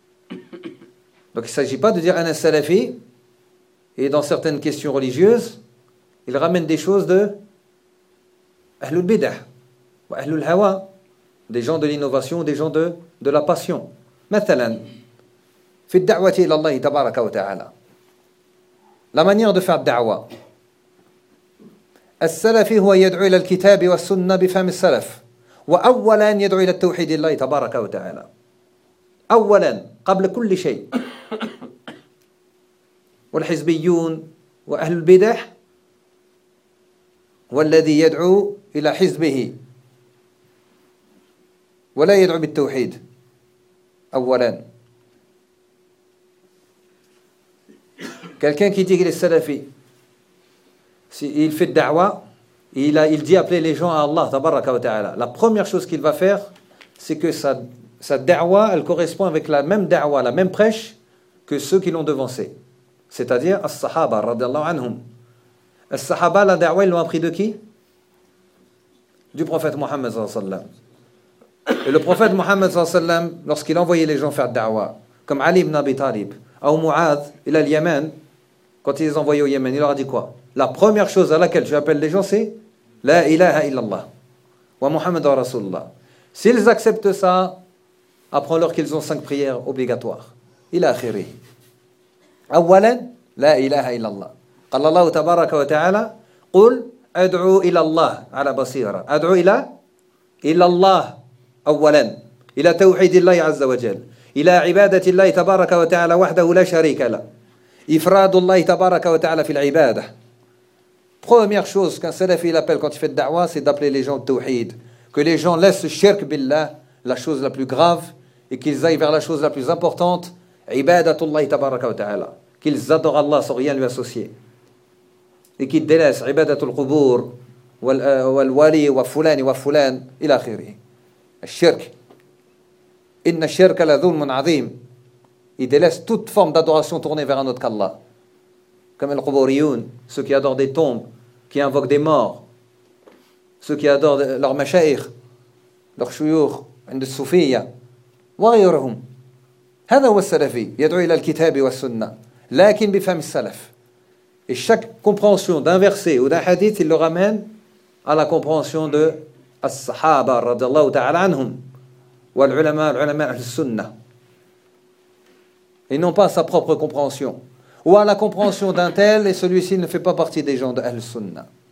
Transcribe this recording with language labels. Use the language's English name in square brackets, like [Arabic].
[French] Donc il ne s'agit pas de dire un salafi, et dans certaines questions religieuses, il ramène des choses de Ahlul Bidah ou Ahlul Hawa, des gens de l'innovation ou des gens de la passion. [Arabic] مثلاً في الدعوة إلى الله تبارك وتعالى [French] la manière de faire [Arabic] الدعوة السلفي هو يدعو إلى الكتاب والسنة بفهم السلف وأولاً يدعو إلى التوحيد الله تبارك وتعالى أولاً قبل كل شيء والحزبيون وأهل البدع والذي يدعو إلى حزبه ولا يدعو بالتوحيد أولاً. [French] Quelqu'un qui dit qu'il est salafi, s'il fait da'wa, il dit appeler les gens à Allah, tabaraka wa ta'ala. La première chose qu'il va faire, c'est que sa da'wa, elle correspond avec la même da'wa, la même prêche que ceux qui l'ont devancé. C'est-à-dire, as-sahaba, radiallahu anhum. As-sahaba, la da'wa, ils l'ont appris de qui ? Du prophète Mohammed, sallallahu alayhi wa sallam. Et le prophète Mohammed, sallallahu alayhi wa sallam, lorsqu'il envoyait les gens faire da'wa, comme Ali ibn Abi Talib, ou Mu'adh, il a le Yémen, quand il les envoyait au Yémen, il leur a dit quoi ? La première chose à laquelle tu appelles les gens, c'est « La ilaha illallah » wa Muhammad wa Rasulullah. S'ils acceptent ça, apprends-leur qu'ils ont 5 prières obligatoires. Il a khiri. [Arabic] Awalan, « La ilaha illallah » قال الله تبارك وتعالى قل أدعو إلى الله على بصيرة أدعو إلى إلى الله أولاً إلى توحيد الله عز وجل إلى عبادة الله تبارك وتعالى وحده لا شريك له إفراد الله تبارك وتعالى في العبادة. [French] Première chose qu'un salafi appelle quand il fait da'wa, c'est d'appeler les gens au tawhid, que les gens laissent le shirk billah, la chose la plus grave, et qu'ils aillent vers la chose la plus importante, [Arabic] عبادة الله تبارك وتعالى, [French] qu'ils adorent Allah sans rien lui associer, et qu'ils délaissent [Arabic] عبادة القبور والوالي وفلان وفلان إلى آخره. الشرك إن الشرك لذلم عظيم. [French] Il délaisse toute forme d'adoration tournée vers un autre qu'Allah. Comme les Qubouriyoun, ceux qui adorent des tombes, qui invoquent des morts, ceux qui adorent leurs mashaykh, leurs chouyoukh, [Arabic] عند الصوفية وغيرهم. هذا هو السلفي يدعو إلى الكتاب والسنة لكن بفهم السلف. [French] Et chaque compréhension d'un verset ou d'un hadith, il le ramène à la compréhension de as-sahaba radiallahu ta'ala anhum, [Arabic] والعلماء العلماء أهل السنة [French] et non pas sa propre compréhension ou à la compréhension d'un tel et celui-ci ne fait pas partie des gens de Ahl Sunnah.